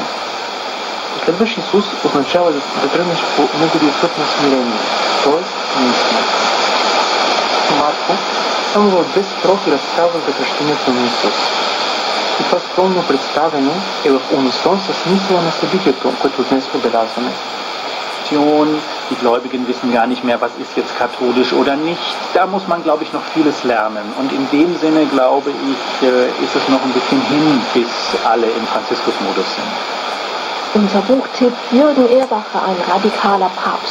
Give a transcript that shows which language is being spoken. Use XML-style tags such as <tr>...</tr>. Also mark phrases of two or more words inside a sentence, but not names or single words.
<bg>Последваш Исус означава да тръгнеш по неговия път на смирение, т.е. наистина. Марко само в 2 строфи разказва за кръщението на Исус. И това скромно представяне е в унисон със смисъла на събитието, което днес отбелязваме.</bg> <de>Die Gläubigen wissen gar nicht mehr, was ist jetzt katholisch oder nicht. Da muss man, glaube ich, noch vieles lernen. Und in dem Sinne, glaube ich, ist es noch ein bisschen hin, bis alle im Franziskusmodus sind. Unser Buchtipp: Jürgen Ehrbacher, ein radikaler Papst.</de>